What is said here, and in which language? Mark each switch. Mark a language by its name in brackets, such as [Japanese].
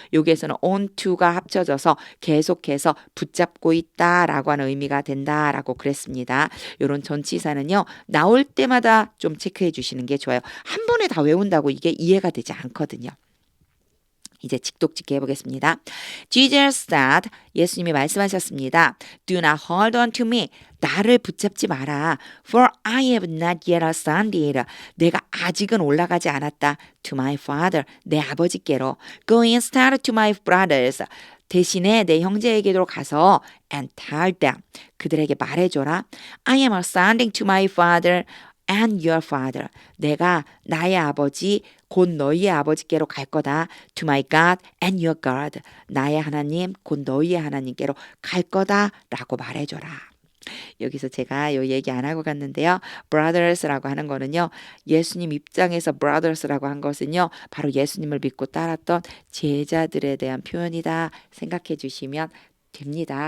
[Korean] 여기에서는 on to가 합쳐져서 계속해서 붙잡고 있다라고 하는 의미가 된다라고 그랬습니다. 이런 전치사는요. 나올 때마다 좀 체크해 주시는 게 좋아요. 한 번에 다 외운다고 이게 이해가 되지 않거든요. 이제 직독직해 해보겠습니다. [English] Jesus said, [Korean] 예수님이 말씀하셨습니다. [English] Do not hold on to me. [Korean] 나를 붙잡지 마라. [English] For I have not yet ascended. [Korean] 내가 아직은 올라가지 않았다. [English] To my father. [Korean] 내 아버지께로. [English] Go instead to my brothers. [Korean] 대신에 내 형제에게로 가서 [English] and tell them. [Korean] 그들에게 말해줘라. [English] I am ascending to my father and your father. [Korean] 내가 나의 아버지 곧 너희의 아버지께로 갈 거다. [English] To my God and your God. [Korean] 나의 하나님 곧 너희의 하나님께로 갈 거다라고 말해줘라. 여기서 제가 요 얘기 안 하고 갔는데요. brothers라고 하는 거는요. 예수님 입장에서 brothers라고 한 것은요. 바로 예수님을 믿고 따랐던 제자들에 대한 표현이다 생각해 주시면 됩니다.